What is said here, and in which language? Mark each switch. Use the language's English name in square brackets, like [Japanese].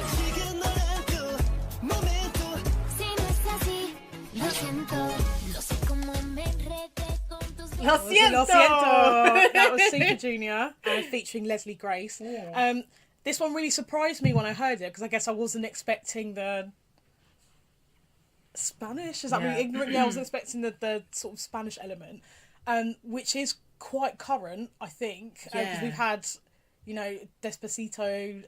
[Korean] 지금 너란 또 [Spanish] momento si no es así lo siento lo sé como me enredé con tus Lo siento. Lo Siento. [English] That was Super Junior featuring Lesley Grace. Yeah. This one really surprised me when I heard it because I guess I wasn't expecting the Spanish. Is that really ignorant? Yeah, I wasn't expecting the sort of Spanish element, which is quite current, I think, because we've had, you know, Despacito.